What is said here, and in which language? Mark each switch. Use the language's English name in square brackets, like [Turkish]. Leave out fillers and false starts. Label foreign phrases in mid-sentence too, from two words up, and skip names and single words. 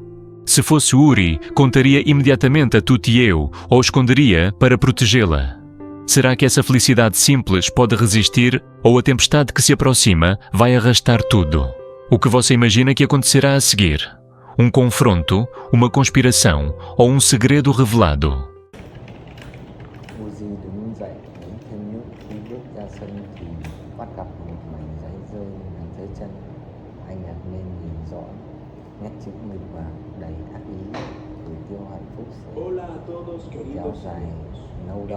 [Portuguese] Se fosse Uri, contaria imediatamente a Tutieu ou esconderia para protegê-la. Será que essa felicidade simples pode resistir ou a tempestade que se aproxima vai arrastar tudo? O que você imagina que acontecerá a seguir? Um confronto, uma conspiração ou um segredo revelado? [Vietnamese] Uzi đứng dậy uống thêm nước. Khi bước ra sân thì bắt gặp một mảnh giấy rơi ngay dưới chân. Anh ngạc nhiên nhìn rõ nét chữ nghịch và đầy ác ý. Gửi Tiêu hạnh phúc sẽ kéo dài lâu đâu.